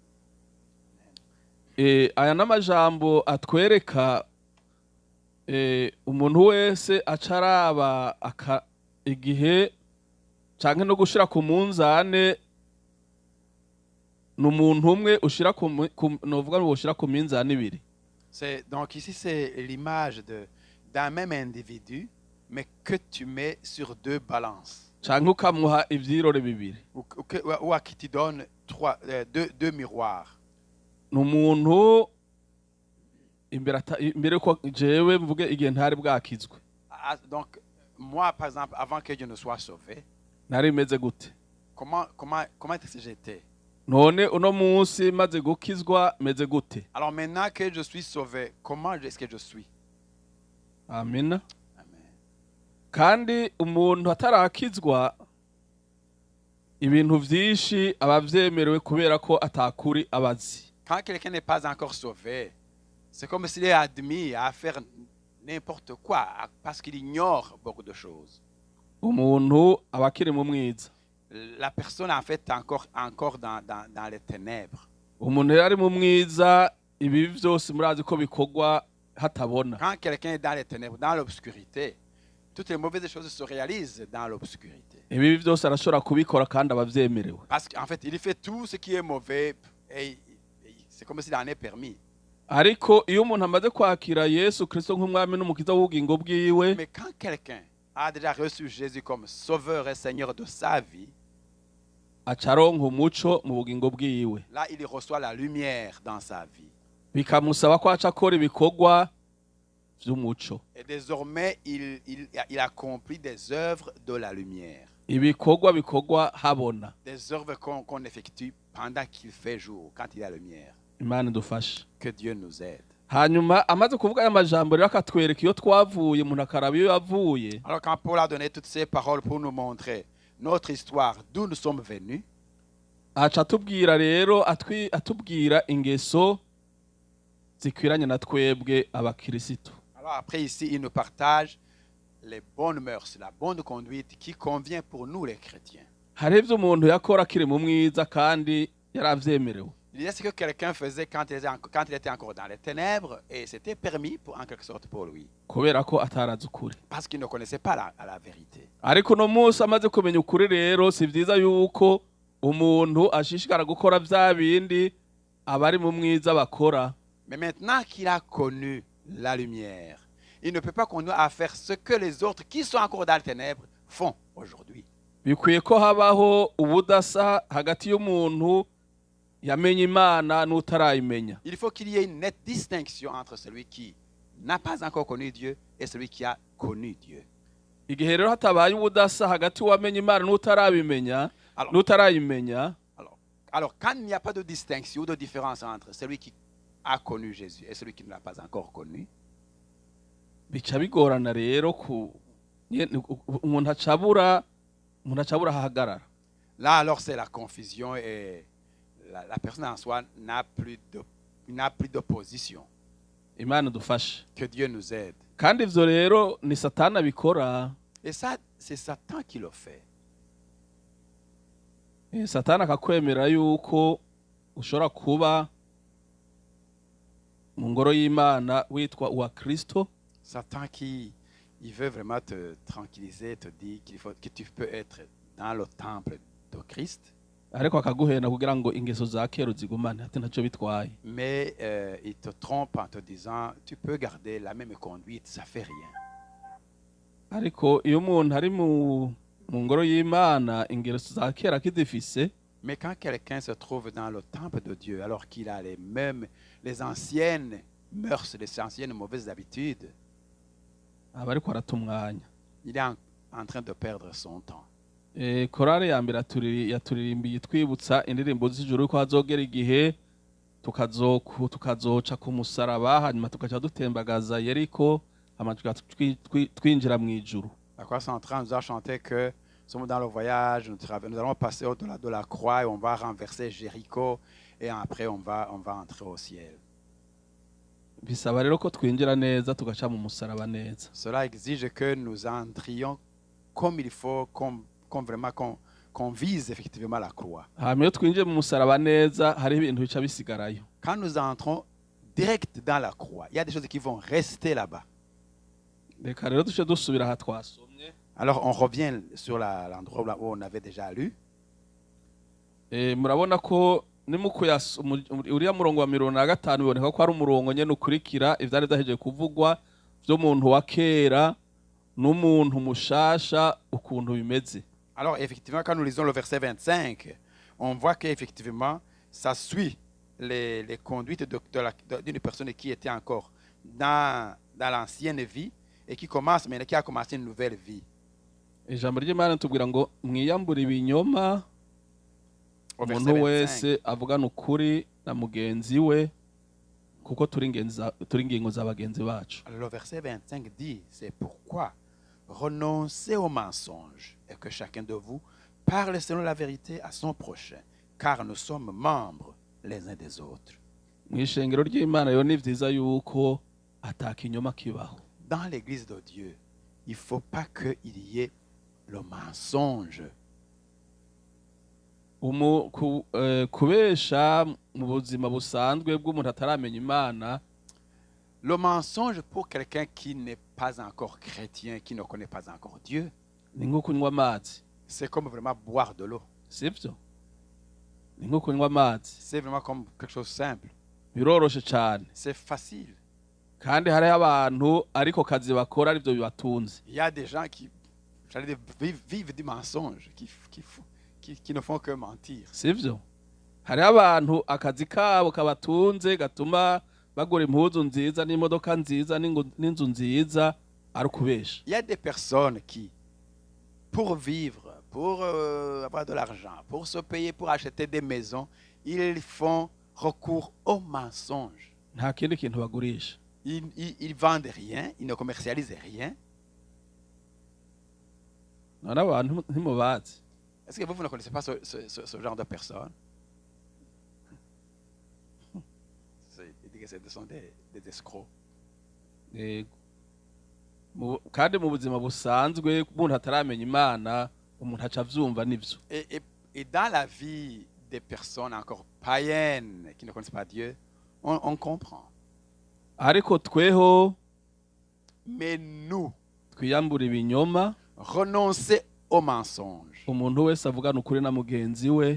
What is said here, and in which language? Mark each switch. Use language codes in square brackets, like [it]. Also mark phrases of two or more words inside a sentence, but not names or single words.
[rn] Aya n'amajambo atwereka umuntu wese acaraba igihe canke no gushira ku munzane, n'umuntu umwe ushira novuga ngo ushira ku minzane ibiri. [fr] Donc ici, c'est l'image d'un même individu, mais que tu mets sur deux balances. [rn] Canke ukamuha ivyirore bibiri. [fr] Ou à qui tu donnes deux miroirs. [rn] N'umuntu imbere ko jewe mvuge igihe ntari bwakizwe. [fr] Donc moi, par exemple, avant que Dieu ne soit sauvé, [rn] nari meze gute? [fr] Comment est-ce que j'étais? [rn] None uno munsi maze gukizwa meze gute? [fr] Alors maintenant que je suis sauvé, comment est-ce que je suis? [rn] Amen. [fr] Amen. [rn] Kandi umuntu atarakizwa ibintu vyinshi abavyemerewe kubera ko atakuri abazi. [fr] Quand quelqu'un n'est pas encore sauvé, c'est comme s'il est admis à faire n'importe quoi parce qu'il ignore beaucoup de choses. [rn] Umuntu abakiri mu mwiza. [fr] La personne en fait encore dans les ténèbres. [rn] Umuntu yari mu mwiza, ibi vyose murazi ko bikorwa hatabona. [fr] Quand quelqu'un est dans les ténèbres, dans l'obscurité, toutes les mauvaises choses se réalisent dans l'obscurité. [rn] Ibi vyose arashobora kubikora kandi abavyemerewe. [fr] Parce qu'en fait, il fait tout ce qui est mauvais et c'est comme s'il en est permis. [rn] Ariko iyo umuntu amaze kwakira Yesu Kristo nk'umwami n'umukiza w'ubugingo bwiwe, [fr] mais quand quelqu'un a déjà reçu Jésus comme sauveur et seigneur de sa vie, [rn] acaronka umuco mu bugingo bwiwe. [fr] Là, il reçoit la lumière dans sa vie. [rn] Bikamusaba ko aca akora ibikorwa vy'umuco. [fr] Et désormais, il accomplit des œuvres de la lumière. [rn] Ibikorwa bikorwa habona. [fr] Des œuvres qu'on effectue pendant qu'il fait jour, quand il y a lumière. [rn] Imana idufashe. [fr] Que Dieu nous aide. [rn] Hanyuma amaze kuvuga aya majambo rero akatwereka iyo twavuye, umuntu akaraba iyo yavuye. [fr] Alors quand Paul a donné toutes ces paroles pour nous montrer notre histoire, d'où nous sommes venus, [rn] aca atubwira rero atubwira ingeso zikwiranye na twebwe abakirisitu. [fr] Alors après ici, il nous partage les bonnes mœurs, la bonne conduite qui convient pour nous les chrétiens. [rn] Hari ivyo umuntu yakora akiri mu mwiza kandi yaravyemerewe. [fr] Il y a ce que quelqu'un faisait quand il était encore dans les ténèbres et c'était permis en quelque sorte pour lui. [rn] Kubera ko atarazi ukuri. [fr] Parce qu'il ne connaissait pas la vérité. [rn] Ariko no munsi amaze kumenya ukuri rero si vyiza yuko umuntu ashishikara gukora vya bindi abari mu mwiza bakora. [fr] Mais maintenant qu'il a connu la lumière, il ne peut pas continuer à faire ce que les autres qui sont encore dans les ténèbres font aujourd'hui. [rn] Bikwiye ko habaho ubudasa hagati y'umuntu yamenye Imana n'utarayimenya. [fr] Il faut qu'il y ait une nette distinction entre celui qui n'a pas encore connu Dieu et celui qui a connu Dieu. [rn] Igihe rero hatabaye ubudasa hagati wamenye Imana n'utarayimenya, [fr] alors quand il n'y a pas de distinction ou de différence entre celui qui a connu Jésus et celui qui ne l'a pas encore connu, [rn] bica bigorana rero umuntu acabura hahagarara. [fr] Là alors c'est la confusion et la personne en soi n'a plus d'opposition. [rn] Imana dufashe. [fr] Que Dieu nous aide. [rn] Kandi ivyo rero ni Satani abikora. [fr] Et ça, c'est Satan qui le fait. [rn] Satani akakwemera yuko ushobora kuba mu ngoro y'Imana witwa uwa Kristo. [fr] Satan il veut vraiment te tranquilliser, te dire que tu peux être dans le temple de Christ, [rn] ariko akaguhenda kugira ngo ingeso za kera uzigumane ati ntacyo bitwaye. [fr] mais il te trompe en te disant tu peux garder la même conduite, ça fait rien. [rn] Ariko iyo umuntu ari mu ngoro y'Imana ingeso za kera akizifise, [fr] Mais quand quelqu'un se trouve dans le temple de Dieu, alors qu'il a les anciennes mœurs, les anciennes mauvaises habitudes, [rn] aba ariko arata umwanya. [fr] il est en train de perdre son temps. [rn] Korale ya mbere yaturirimbiye twibutsa indirimbo z'ijuru ko hazogera igihe tukazoca ku musaraba hanyuma tukaca dutembagaza Yeriko amajwi twinjira mu ijuru. [fr] La chorale centrale nous a chanté que nous sommes dans le voyage, nous allons passer au-delà de la croix et on va renverser Jéricho et après on va entrer au ciel. [rn] Bisaba rero ko twinjira neza tugaca mu musaraba neza. [fr] Cela exige que nous entrions comme il faut, qu'on vise effectivement la croix. [rn] Hanyuma iyo twinjiye mu musaraba neza hariho ibintu bica bisigarayo. [fr] Quand nous entrons direct dans la croix, il y a des choses qui vont rester là-bas. [rn] Reka rero duce dusubira aha twasomye. [fr] Alors on revient sur l'endroit où on avait déjà lu. [rn] Murabona ko uriya murongo wa 15 biboneka ko ari umurongo nyene ukurikira ivyari vyahejeje kuvugwa vy'umuntu wa kera n'umuntu mushasha ukuntu bimeze. [fr] Alors effectivement, quand nous lisons le verset 25, on voit qu'effectivement, ça suit les conduites d'une personne qui était encore dans l'ancienne vie et qui a commencé une nouvelle vie. [rn] Ijambo ry'Imana tubwira ngo mwiyambure ibinyoma umuntu wese avugana ukuri na mugenzi we kuko turi ingingo za bagenzi bacu. [fr] Le verset 25 dit, c'est pourquoi renoncez au mensonge et que chacun de vous parle selon la vérité à son prochain, car nous sommes membres les uns des autres. [rn] Mw'ishengero ry'Imana yo ni vyiza yuko atakinyoma kibaho. [fr] Dans l'église de Dieu, il ne faut pas qu'il y ait le mensonge. [rn] Kubesha mu buzima busanzwe bw'umuntu ataramenya Imana. [fr] Le mensonge pour quelqu'un qui n'est pas encore chrétien, qui ne connaît pas encore Dieu, [rn] Ni nko kunywa amazi. [fr] c'est comme vraiment boire de l'eau. [rn] Sivyo? Ni nko kunywa amazi. [fr] C'est vraiment comme quelque chose de simple. [rn] Biroroshe cyane. [fr] C'est facile. [rn] Kandi hariho abantu ariko kazi bakora arivyo bibatunze. [fr] Il y a des gens qui vivent du mensonge, qui ne font que mentir. [rn] Sivyo? [fr] Hariho abantu akazi kabo kabatunze gatuma bagura impuzu nziza n'imodoka nziza n'inzu nziza ari ukubesha. [rn] Il y a des personnes qui, pour vivre, pour avoir de l'argent, pour se payer, pour acheter des maisons, ils font recours au mensonge. [fr] Nta kindi kintu bagurisha. [rn] Ils vendent rien, ils ne commercialisent rien. [fr] None abantu ntimubazi. [rn] Est-ce que vous ne connaissez pas ce genre de personnes? [fr] Ce sont des escrocs. [rn] Kandi mu buzima busanzwe umuntu ataramenya Imana umuntu aca avyumva nivyo. [fr] Et dans la vie des personnes encore païennes qui ne connaissent pas Dieu, on comprend. [rn] Ariko tweho [fr] Mais nous, [rn] twiyambura ibinyoma, [fr] renoncer au mensonge. [rn] umuntu wese avugana ukuri na mugenzi we,